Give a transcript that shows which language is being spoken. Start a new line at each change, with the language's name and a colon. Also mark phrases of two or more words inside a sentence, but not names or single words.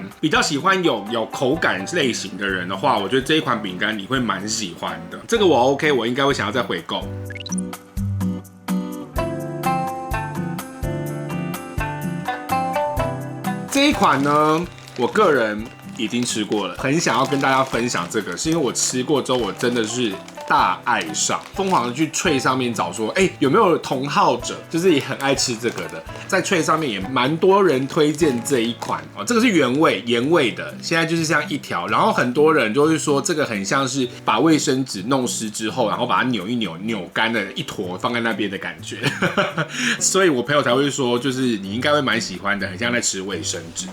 Chinese: 比較喜歡有口感類型的人的話，我覺得這一款餅乾你會蠻喜歡的。這個我 OK， 我應該會想要再回購。這一款呢，我個人已經吃過了，很想要跟大家分享這個，是因為我吃過之後，我真的是大愛上，瘋狂的去脆上面找說，有沒有同好者，就是也很愛吃這個的，在脆上面也蠻多人推薦這一款哦，這個是原味鹽味的，現在就是像一條，然後很多人就會說這個很像是把衛生紙弄濕之後，然後把它扭一扭，扭乾的一坨放在那邊的感覺，所以我朋友才會說，就是你應該會蠻喜歡的，很像在吃衛生紙。